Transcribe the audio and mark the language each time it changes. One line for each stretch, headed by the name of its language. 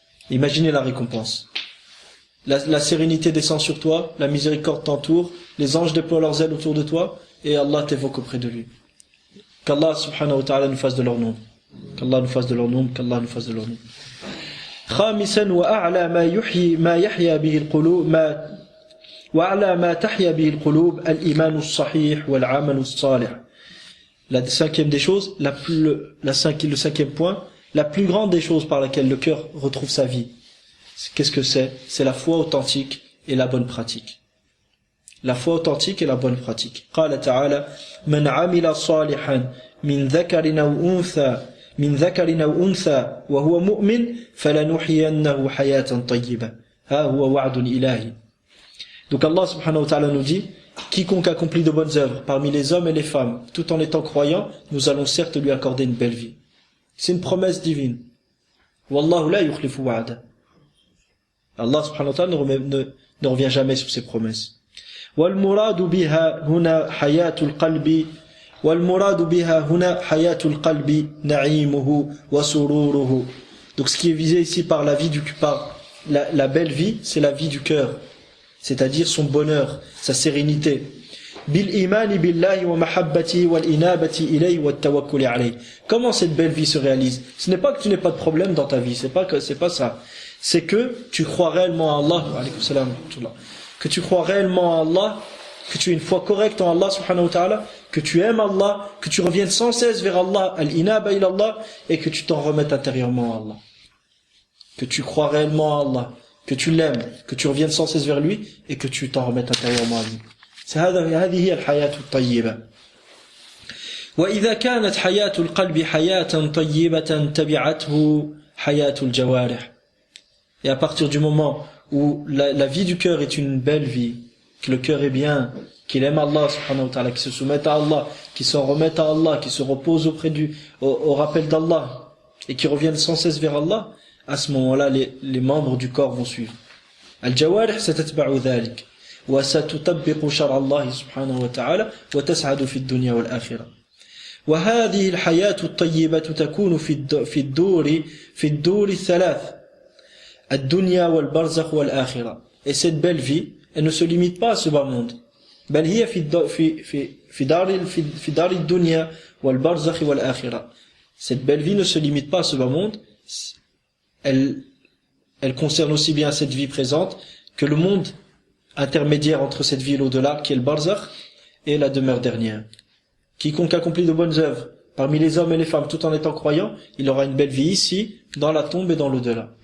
French: Imaginez la récompense. La sérénité descend sur toi, la miséricorde t'entoure, les anges déploient leurs ailes autour de toi et Allah t'évoque auprès de lui. Qu'Allah subhanahu wa ta'ala nous fasse de leur nombre. Qu'Allah nous fasse de leur nombre, qu'Allah nous fasse de leur nombre.
Arabic: خامسا وأعلى ما يحيا به القلوب وأعلى ما تحيا به القلوب الإيمان الصحيح والعمل الصالح.
French: La cinquième des choses, le cinquième point, la plus grande des choses par laquelle le cœur retrouve sa vie. Qu'est-ce que c'est? C'est la foi authentique et la bonne pratique. La foi authentique et la bonne pratique.
Arabic: قال تعالى: من عمل صالحا من ذكر أو أنثى وهو مؤمن فلنحيينه حياة طيبة ها هو وعد إلهي.
French: Donc Allah subhanahu wa ta'ala nous dit: quiconque accomplit de bonnes œuvres parmi les hommes et les femmes, tout en étant croyant, nous allons certes lui accorder une belle vie. C'est une promesse divine.
Arabic: Wallahu la yukhlifu wa'ada.
French: Allah subhanahu wa ta'ala ne revient jamais sur ses promesses.
Arabic: والمراد بها هنا حياة القلب نعيمه وسروره.
French: Donc ce qui est visé ici par la belle vie, c'est la vie du cœur, c'est-à-dire son bonheur, sa sérénité.
Arabic: بالإيمان بالله ومحبته والإنابة إليه والتوكل عليه.
French: Comment cette belle vie se réalise? Ce n'est pas que tu n'aies pas de problème dans ta vie, c'est pas ça. C'est que tu crois réellement à Allah, que tu crois réellement à Allah, que tu aies une foi correcte en Allah subhanahu wa ta'ala, que tu aimes Allah, que tu reviennes sans cesse vers Allah,
Arabic: al-inaba ila Allah,
French: et que tu t'en remettes intérieurement à Allah. Que tu crois réellement à Allah, que tu l'aimes, que tu reviennes sans cesse vers lui, et que tu t'en remettes intérieurement à lui.
Arabic: هذه هي الحياة الطيبة. وإذا كانت حياة القلب حياة طيبة تبعته حياة الجوارح.
French: Et à partir du moment où la vie du cœur est une belle vie, que le cœur est bien, qu'il aime Allah subhanahu wa ta'ala, qu'il se soumette à Allah, qu'il s'en remette à Allah, qu'il se repose au rappel d'Allah, et qu'il revienne sans cesse vers Allah, à ce moment-là, les membres du corps vont suivre.
Arabic: Al-jawarih satatba'u dhalik. وستطبق شرع الله سبحانه وتعالى وتسعد في الدنيا والآخرة. وهذه الحياة الطيبة تكون في الدور الثلاث الدنيا والبرزخ والآخرة.
French: Et cette belle vie, elle ne se limite pas à ce bas monde.
Arabic: بل هي في دار الدنيا والبرزخ والآخرة.
French: Cette belle vie ne se limite pas à ce bas monde. Elle concerne aussi bien cette vie présente que le monde intermédiaire entre cette vie et l'au-delà, qui est le barzakh, et la demeure dernière. Quiconque accomplit de bonnes œuvres parmi les hommes et les femmes tout en étant croyant, il aura une belle vie ici, dans la tombe et dans l'au-delà.